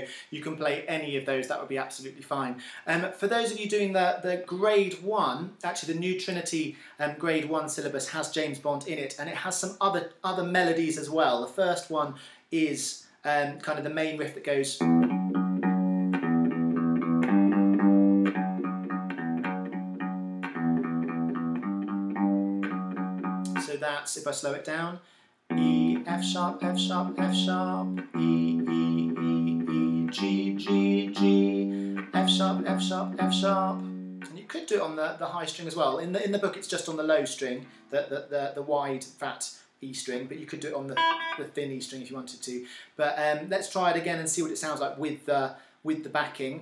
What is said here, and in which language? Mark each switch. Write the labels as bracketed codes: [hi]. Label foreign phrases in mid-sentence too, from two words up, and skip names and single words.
[en] You can play any of those, that would be absolutely fine. For those of you doing the grade 1, actually the new Trinity grade 1 syllabus has James Bond in it, and it has some other melodies as well. The first one is kind of the main riff that goes. So that's, if I slow it down, E, F sharp, F sharp, F sharp, E, E, E, E, G, G, G, F sharp, F sharp, F sharp. And you could do it on the high string as well. In the book it's just on the low string, the wide, fat E string, but you could do it on the thin E string if you wanted to. But let's try it again and see what it sounds like with the backing.